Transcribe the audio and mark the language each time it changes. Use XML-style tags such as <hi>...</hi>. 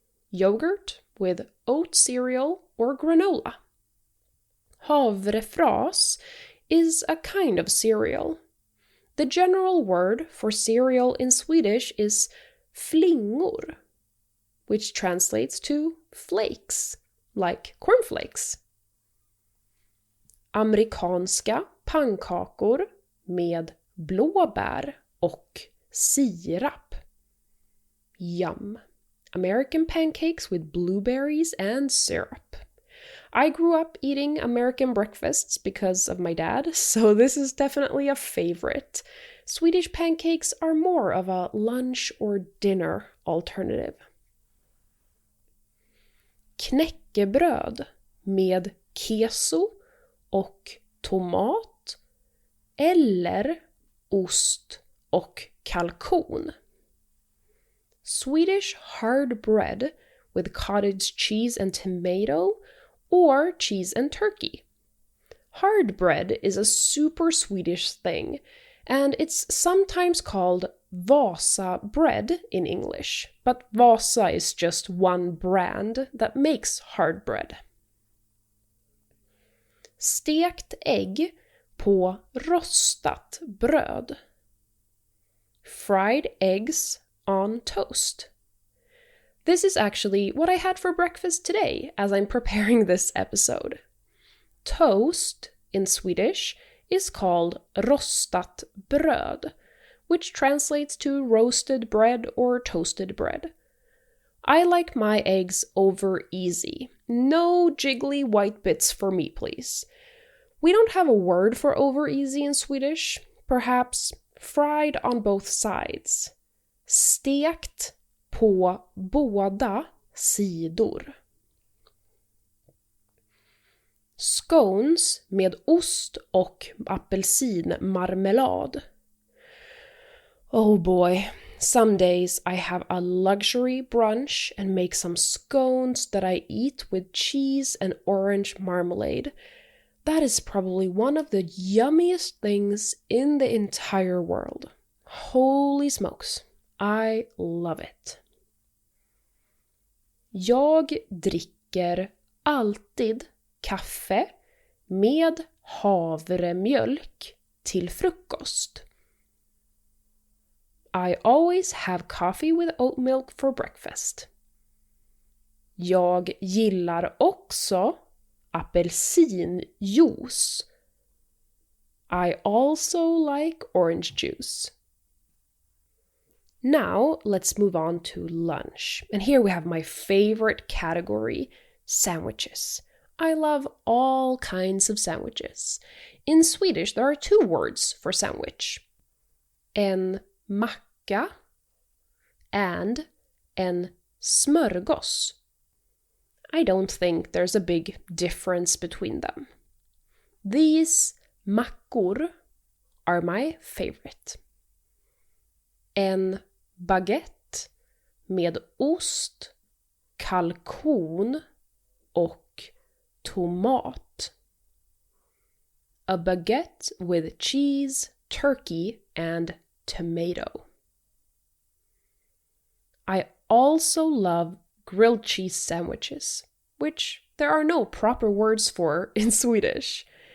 <en>Yogurt with oat cereal or granola. Havrefras is a kind of cereal. The general word for cereal in Swedish is flingor, which translates to flakes. Like cornflakes.</en> <sv>Amerikanska pannkakor med blåbär och sirap.</sv> <en>Yum. American pancakes with blueberries and syrup. I grew up eating American breakfasts because of my dad, so this is definitely a favorite. Swedish pancakes are more of a lunch or dinner alternative.</en> <sv>Knäckebröd med keso och tomat eller ost och kalkon.</sv> <en>Swedish hard bread with cottage cheese and tomato or cheese and turkey. Hard bread is a super Swedish thing, and it's sometimes called Vasa bread in English, but Vasa is just one brand that makes hard bread.</en> <sv>Stekt ägg på rostat bröd.</sv> <en>Fried eggs on toast. This is actually what I had for breakfast today as I'm preparing this episode. Toast in Swedish is called</en> <sv>rostat bröd,</sv> <en>which translates to roasted bread or toasted bread. I like my eggs over easy. No jiggly white bits for me, please. We don't have a word for over easy in Swedish. Perhaps fried on both sides.</en> <sv>Stekt på båda sidor. Scones med ost och apelsinmarmelad.</sv> <en>Oh boy, some days I have a luxury brunch and make some scones that I eat with cheese and orange marmalade. That is probably one of the yummiest things in the entire world. Holy smokes, I love it.</en> <sv>Jag dricker alltid kaffe med havremjölk till frukost.</sv> <en>I always have coffee with oat milk for breakfast.</en> <sv>Jag gillar också apelsinjuice.</sv> <en>I also like orange juice. Now, let's move on to lunch. And here we have my favorite category, sandwiches. I love all kinds of sandwiches. In Swedish, there are two words for sandwich.</en> <sv>En macka and en smörgås.</sv> <en>I don't think there's a big difference between them. These mackor are my favorite.</en> <sv>En baguette med ost, kalkon och tomat.</sv> <en>A baguette with cheese, turkey, and tomato. I also love grilled cheese sandwiches, which there are no proper words for in Swedish.</en>